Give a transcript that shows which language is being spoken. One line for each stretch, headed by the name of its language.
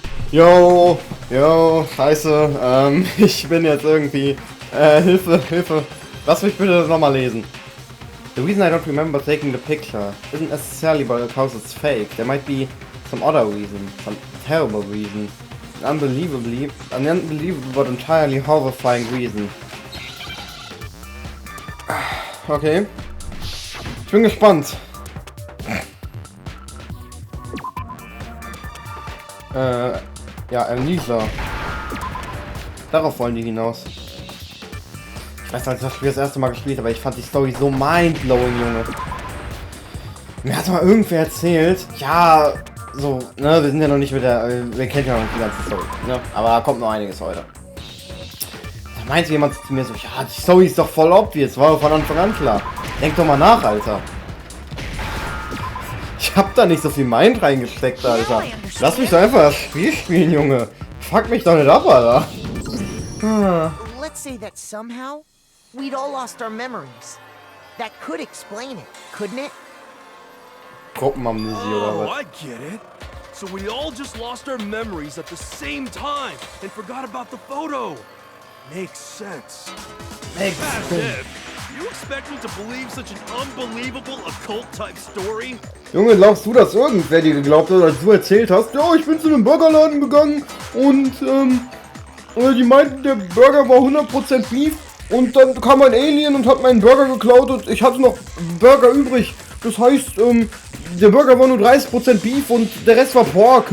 German: Yo, scheiße, ich bin jetzt irgendwie, Hilfe, lass mich bitte nochmal lesen.
English: The reason I don't remember taking the picture isn't necessarily because it's fake. There might be some other reason, some terrible reason, an unbelievable but entirely horrifying reason.
German: Okay, ich bin gespannt. Ja, Lisa. Darauf wollen die hinaus. Ich weiß, als ich das Spiel das erste Mal gespielt habe, aber ich fand die Story so mindblowing, Junge. Mir hat mal irgendwer erzählt, ja, so, ne, wir sind ja noch nicht mit der, wir kennen ja noch nicht die ganze Story, ne, aber da kommt noch einiges heute. Da meinte jemand zu mir so, ja, die Story ist doch voll obvious, war von Anfang an klar. Denk doch mal nach, Alter. Ich hab da nicht so viel Mind reingesteckt, Alter. Lass mich doch einfach das Spiel spielen, Junge. Fuck mich doch nicht ab, Alter.
English: Let's say that somehow we'd all lost our memories. That could explain it, couldn't it?
German: Gruppenamnesie oder Oh, was?
English: I get it. So we all just lost our memories at the same time and forgot about the photo. Makes sense. Makes As sense. if. You expect me to believe such an unbelievable occult-type story?
German: Junge, glaubst du, dass irgendwer dir geglaubt hat, als du erzählt hast, ja, ich bin zu einem Burgerladen gegangen und, die meinten, der Burger war 100% Beef und dann kam ein Alien und hat meinen Burger geklaut und ich hatte noch Burger übrig. Das heißt, der Burger war nur 30% Beef und der Rest war Pork.